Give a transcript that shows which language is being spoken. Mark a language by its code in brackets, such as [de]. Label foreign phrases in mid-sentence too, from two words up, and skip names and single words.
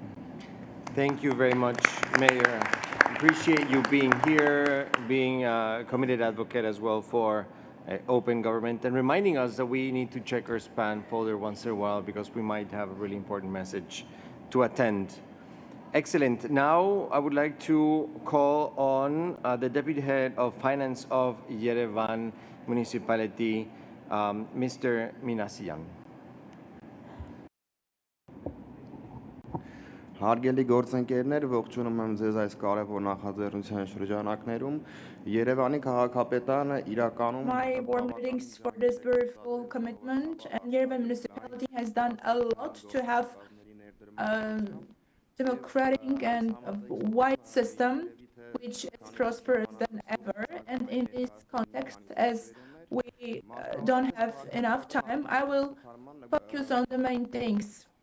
[en] Thank you very much, Mayor. Appreciate you being here, being a committed advocate as well for open government, and reminding us that we need to check our spam folder once in a while because we might have a really important message to attend. Excellent. Now I would like to call on the Deputy Head of Finance of Yerevan Municipality, Mr. Minasian. [hy] Հարգելի գործընկերներ, ողջունում եմ ձեզ այս կարևոր նախաձեռնության շրջանակներում։ Երևանի քաղաքապետարանը իրականում [en] My warm greetings for this beautiful commitment, and Yerevan municipality has done a lot to have a democratic and wide system which is prosperous than ever. And in this context, as we don't have enough time, I will focus on the main things.